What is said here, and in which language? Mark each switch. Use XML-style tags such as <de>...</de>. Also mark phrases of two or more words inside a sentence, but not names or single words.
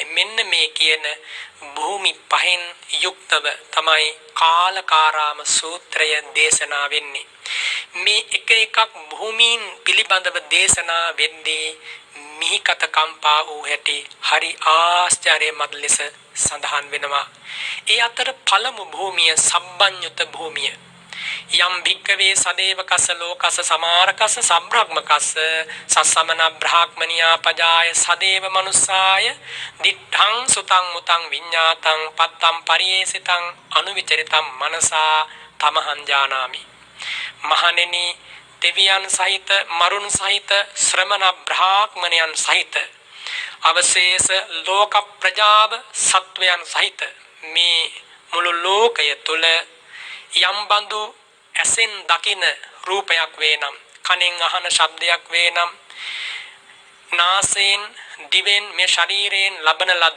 <si>මෙන්න මේ කියන භූමි පහෙන් යුක්තව තමයි කාලකාරාම සූත්‍රය දේශනා වෙන්නේ. මේ එක එකක් භූමීන් පිළිබඳව දේශනා වෙද්දී මිහිකත කම්පා වූ හැටි හරි ආශ්චර්යමත් ලෙස සඳහන් වෙනවා. ඒ අතර පළමු භූමිය සබ්බඤ්ඤුත භූමිය.</si> <pi>යම් භික්කවේ සදේවකස ලෝකස සමාරකස සබ්‍රහ්මකස සස්සමන බ්‍රාහ්මනියා පජාය සදේව මනුස්සාය දිඨං සුතං මුතං විඤ්ඤාතං පත්තම් පරියේසිතං අනුවිචරිතං මනසා තමහං ජානාමි.</pi> <si>මහණෙනි දෙවියන් සහිත මරුන් සහිත ශ්‍රමණ බ්‍රාහ්මණයන් සහිත අවශේෂ ලෝක ප්‍රජාව සත්වයන් සහිත මේ මුළු ලෝකය තුල යම් බඳු ඇසෙන් දකින රූපයක් වේනම්, කනෙන් අහන ශබ්දයක් වේනම්, නාසයෙන් දිවෙන් මේ ශරීරයෙන් ලබන ලද</si>